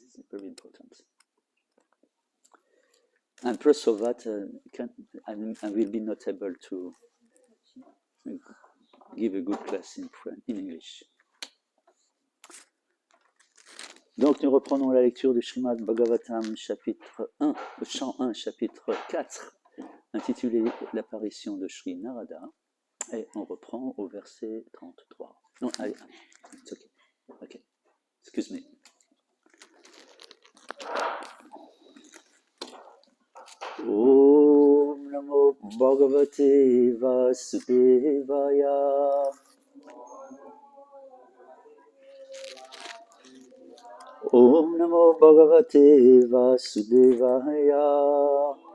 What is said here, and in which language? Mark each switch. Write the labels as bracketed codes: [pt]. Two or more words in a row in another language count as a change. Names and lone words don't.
[en] It's very important. And plus of that, I will be not able to give a good class in English. [fr] Donc nous reprenons la lecture du Srimad Bhagavatam, chapitre 1, chant 1, chapitre 4, intitulé L'apparition de Sri Narada, et on reprend au verset 33. Non, allez, [en] it's okay. Okay, excuse me. [sa] ॐ नमो भगवते वासुदेवाय. ॐ नमो भगवते वासुदेवाय.